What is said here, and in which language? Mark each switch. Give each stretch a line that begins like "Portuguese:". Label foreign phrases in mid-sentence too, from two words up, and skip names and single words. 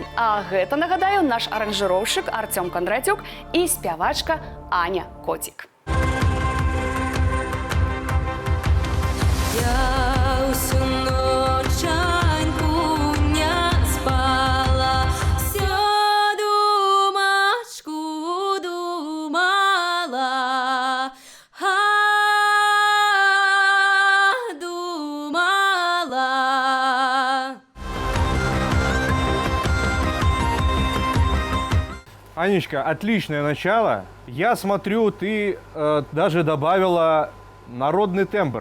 Belarusian: А гэта, нагадаю, наш аранжыроўшчык Артём Кондратюк і спявачка Аня Котик.
Russian: Я усю ночаньку не спала, всё думашку думала, думала. Анечка, отличное начало. Я смотрю, ты даже добавила народный тембр.